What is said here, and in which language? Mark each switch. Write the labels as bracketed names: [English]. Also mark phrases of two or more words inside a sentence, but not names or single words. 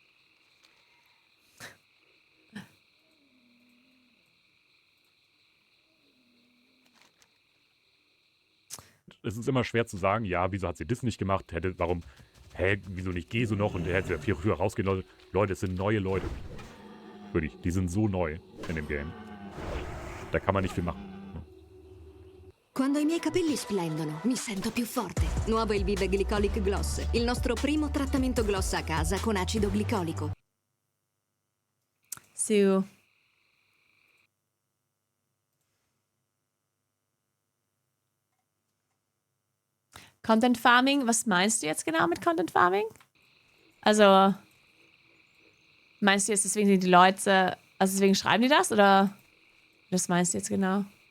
[German] Es ist immer schwer zu sagen, ja, wieso hat sie das nicht gemacht? Wieso nicht Geso noch? Und der hätte ja viel früher rausgehen. Leute, es sind neue Leute. Wirklich, die sind so neu in dem Game. Da kann man nicht viel machen. [Italian] Quando i miei capelli splendono, mi sento più forte. Nuovo il Vive Glycolic Gloss, il nostro primo trattamento gloss a casa con acido glicolico. [German] So. [English] Content Farming, [German] was meinst du jetzt genau mit [English] Content Farming? [German] Also, meinst du jetzt, deswegen sind die Leute, also deswegen schreiben die das, oder was meinst du jetzt genau?